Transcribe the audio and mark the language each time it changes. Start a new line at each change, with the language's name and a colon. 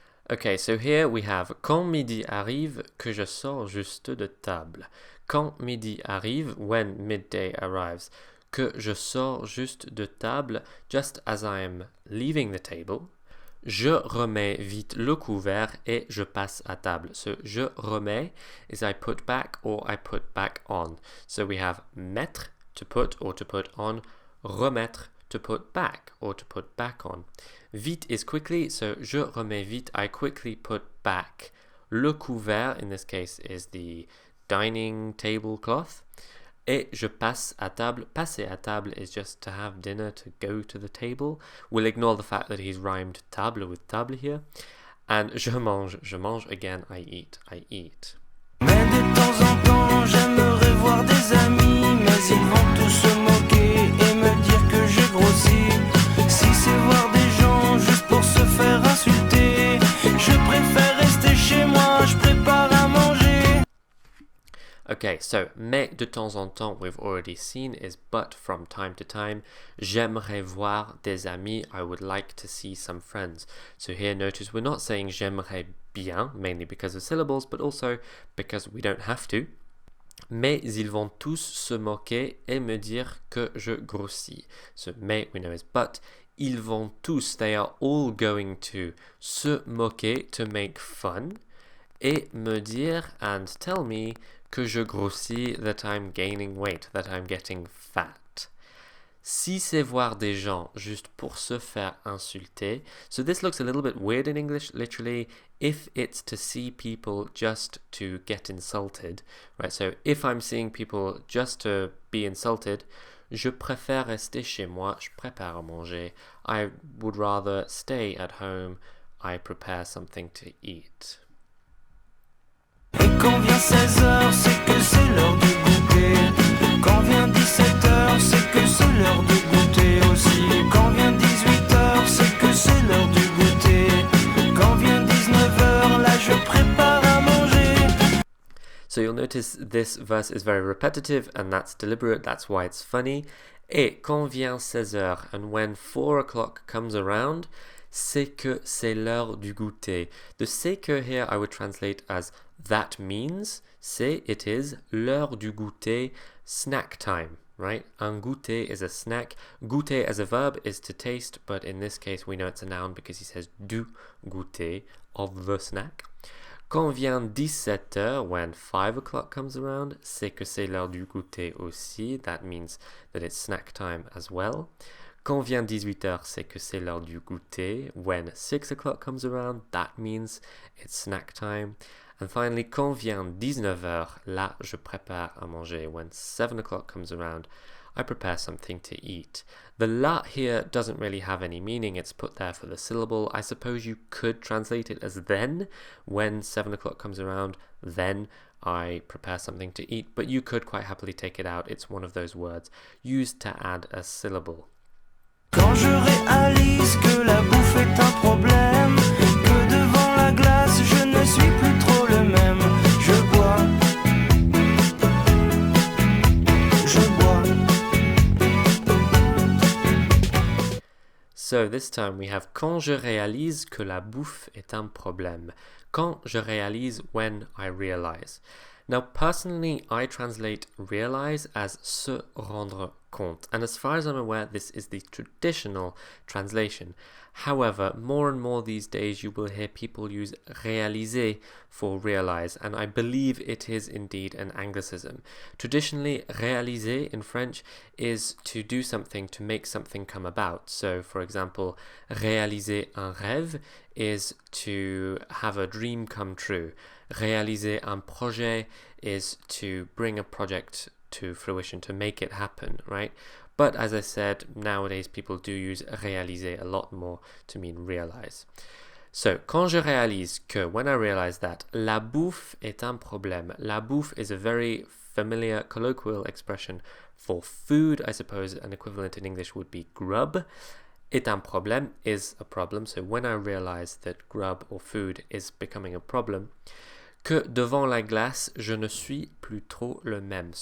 English: Okay, so here we have
French: quand midi arrive, que je sors juste de table. Quand midi arrive,
English: when midday arrives,
French: que je sors juste de table,
English: just as I am leaving the table.
French: Je remets vite le couvert et je passe à table.
English: So
French: je remets
English: is I put back or I put back on. So we have mettre to put or to put on, remettre to put back or to put back on. Vite is quickly, so
French: je remets vite,
English: I quickly put back.
French: Le couvert,
English: in this case, is the dining tablecloth.
French: Et je passe à table. Passer à table
English: is just to have dinner, to go to the table. We'll ignore the fact that he's rhymed table with table here. And
French: je mange,
English: again, I eat.
French: Mais de temps en temps, j'aimerais voir des amis, mais ils vont tous se moquer et me dire que j'ai grossi. Si c'est voir des gens juste pour se faire insulter, je préfère rester chez moi, je prépare à manger.
English: Okay, so
French: mais de temps en temps
English: we've already seen is but from time to time.
French: J'aimerais voir des amis.
English: I would like to see some friends. So here notice we're not saying
French: j'aimerais bien,
English: mainly because of syllables, but also because we don't have to.
French: Mais ils vont tous se moquer et me dire que je grossis.
English: So mais we know is but.
French: Ils vont tous,
English: they are all going to
French: se moquer,
English: to make fun,
French: et me dire
English: and tell me
French: que je grossis,
English: that I'm gaining weight, that I'm getting fat.
French: Si c'est voir des gens juste pour se faire insulter,
English: so this looks a little bit weird in English, literally, if it's to see people just to get insulted, right? So if I'm seeing people just to be insulted,
French: je préfère rester chez moi, je prépare à manger.
English: I would rather stay at home, I prepare something to eat.
French: Et quand vient 16h, c'est que c'est l'heure du goûter. Quand vient 17h, c'est que c'est l'heure du goûter aussi. Quand vient 18h, c'est que c'est l'heure du goûter. Quand vient 19h, là je prépare à manger.
English: So you'll notice this verse is very repetitive, and that's deliberate, that's why it's funny.
French: Et quand vient 16h,
English: and when 4 o'clock comes around,
French: c'est que c'est l'heure du goûter.
English: The
French: c'est que
English: here I would translate as that means, c'est, it is,
French: l'heure du goûter,
English: snack time, right?
French: Un goûter
English: is a snack. Goûter as a verb is to taste, but in this case we know it's a noun because he says
French: du goûter,
English: of the snack.
French: Quand vient 17h,
English: when 5 o'clock comes around,
French: c'est que c'est l'heure du goûter aussi.
English: That means that it's snack time as well.
French: Quand vient 18h, c'est que c'est l'heure du goûter.
English: When 6 o'clock comes around, that means it's snack time. And finally,
French: quand vient 19h, là, je prépare à manger.
English: When 7 o'clock comes around, I prepare something to eat. The la here doesn't really have any meaning. It's put there for the syllable. I suppose you could translate it as then. When 7 o'clock comes around, then I prepare something to eat. But you could quite happily take it out. It's one of those words used to add a syllable.
French: Quand je réalise que la bouffe est un problème, que devant la glace je ne suis plus trop le même, je bois.
English: So this time we have
French: quand je réalise que la bouffe est un problème. Quand je réalise,
English: when I realize. Now, personally, I translate realize as
French: se rendre compte.
English: And as far as I'm aware, this is the traditional translation. However, more and more these days, you will hear people use réaliser for realize. And I believe it is indeed an Anglicism. Traditionally, réaliser in French is to do something, to make something come about. So, for example,
French: réaliser un rêve
English: is to have a dream come true.
French: Réaliser un projet
English: is to bring a project to fruition, to make it happen, right? But as I said, nowadays people do use réaliser a lot more to mean realize. So,
French: quand je réalise que,
English: when I realize that,
French: la bouffe est un problème. La bouffe
English: is a very familiar colloquial expression for food. I suppose an equivalent in English would be grub.
French: Est un problème
English: is a problem. So when I realize that grub or food is becoming a problem,
French: que devant la glace, je ne suis plus trop le même.